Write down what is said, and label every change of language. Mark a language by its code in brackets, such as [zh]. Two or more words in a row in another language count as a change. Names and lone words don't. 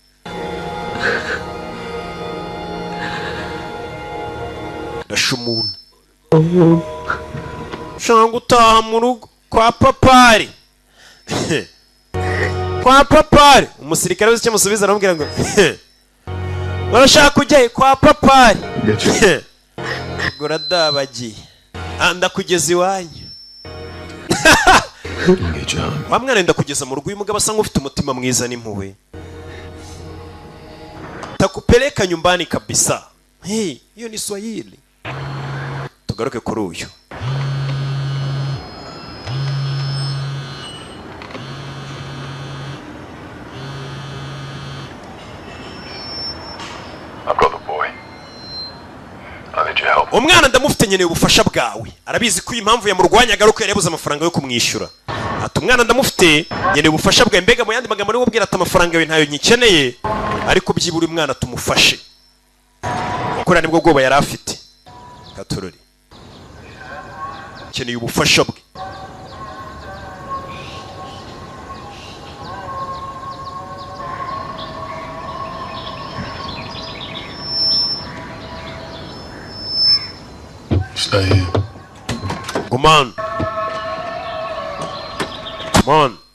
[rw] shanga utaha mu rugo kwa papari umusirikare wese cyamusubiza aramubwira ngo urashaka kujya kwa papari goradabagiye ndakugeza iwanyu wa mwana wenda kugeza mu rugo uyu mugabo asa nk'ufite umutima mwiza n'impuhwe [sw] takupeleka nyumbani kabisa hey hiyo ni Swahili [rw] tugaruke kuri uyu umwana ndamufite nkeneye ubufasha bwawe arabizi ko impamvu yamurwanyaga ari uko yari yabuze amafaranga yo kumwishyura ati umwana ndamufite nkeneye ubufasha bwawe mbega mu yandi magambo niwe ubwira ati amafaranga yawe ntayo nyikeneye ariko byibura umwana tumufashe kuko nibwo bwoba yari afite Katorori nkeneye ubufasha bwe [en] Stay here. Come on. Come on.